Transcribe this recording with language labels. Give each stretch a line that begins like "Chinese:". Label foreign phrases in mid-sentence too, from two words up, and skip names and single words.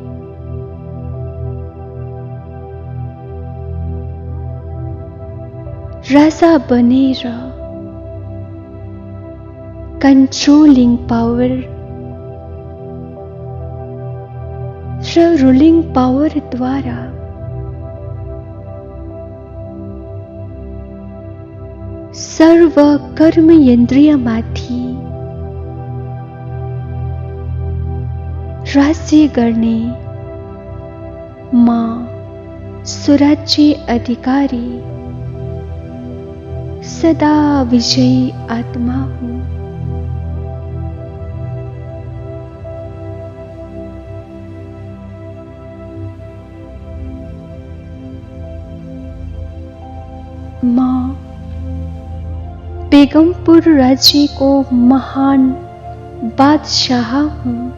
Nepali: राजा बनेर
English: controlling power
Nepali: र
English: ruling power
Nepali: द्वारा सर्व कर्म यन्द्रियमाथि राज्य गर्ने म स्वराज्य अधिकारी सदा विजयी आत्मा हूं। म बेगमपुर राज्य को महान बादशाह हूं।